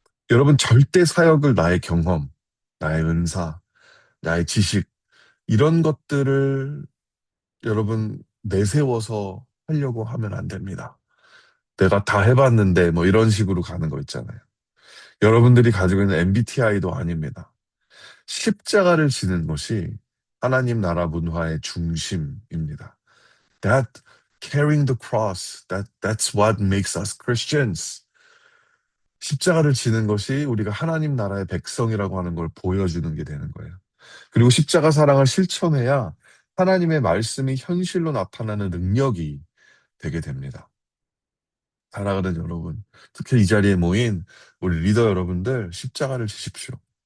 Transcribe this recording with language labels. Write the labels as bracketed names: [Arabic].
[Korean] 여러분 절대 사역을 나의 경험, 나의 은사, 나의 지식 이런 것들을 여러분 내세워서 하려고 하면 안 됩니다. 내가 다 해봤는데 뭐 이런 식으로 가는 거 있잖아요. 여러분들이 가지고 있는 MBTI도 아닙니다. 십자가를 지는 것이 하나님 나라 문화의 중심입니다. [English] That carrying the cross, that's what makes us Christians. [Korean] 십자가를 지는 것이 우리가 하나님 나라의 백성이라고 하는 걸 보여주는 게 되는 거예요. 그리고 십자가 사랑을 실천해야 하나님의 말씀이 현실로 나타나는 능력이 되게 됩니다. 사랑하는 여러분, 특히 이 자리에 모인 우리 리더 여러분들 십자가를 지십시오.